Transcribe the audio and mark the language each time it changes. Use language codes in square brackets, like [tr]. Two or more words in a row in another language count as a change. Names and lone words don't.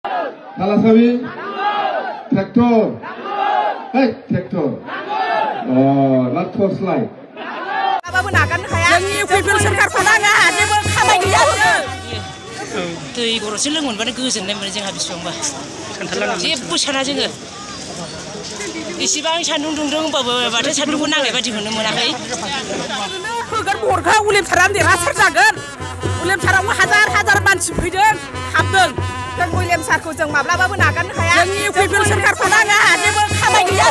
[en] थालासाबि tractor tractor not torch light [brx] बाबो नागारनो हाया जोंनि फैफिन सोरखारखौ नाङा जेबो खामाय गैया दै गरदसे लोंमोनबानो गोजोननाय मोनो जोंहा बेसेबांबा जेबो साना जोङो इसेबां सान्दुं दुंदों होनबाबो माथो सान्दुंखौ नांनाय बायदिखौनो मोनाखै होगोन बरखा उलेमसारा देरहासार जागोन उलेमसाराव हाजार हाजार मानसि फैदों हाबदों जों उलेमसारखौ जों माब्लाबाबो नागारनो हाया जोंनि फैफिन सोरखारखौ नाङा जेबो खामाय गैया